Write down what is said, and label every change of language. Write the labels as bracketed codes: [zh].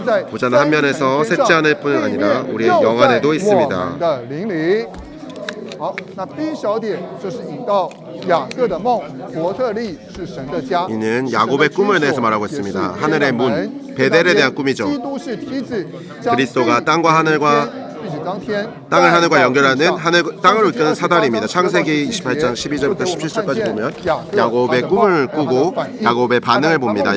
[ko] 보좌는 한 면에서 셋째 안일 뿐 아니라 우리의 영 안에도 있습니다. [zh] 好，那 B 小点就是引到雅各的梦，伯特利是神的家。 [ko] 이는 야곱의 꿈을 대해서 말하고 있습니다. 하늘의 문, 베델에 대한 꿈이죠. 그리스도가 땅과 하늘과 땅을 하늘과 연결하는 땅을 이끄는 사다리입니다. 창세기 28장 12절부터 17절까지 보면 야곱의 꿈을 꾸고 야곱의 반응을 봅니다.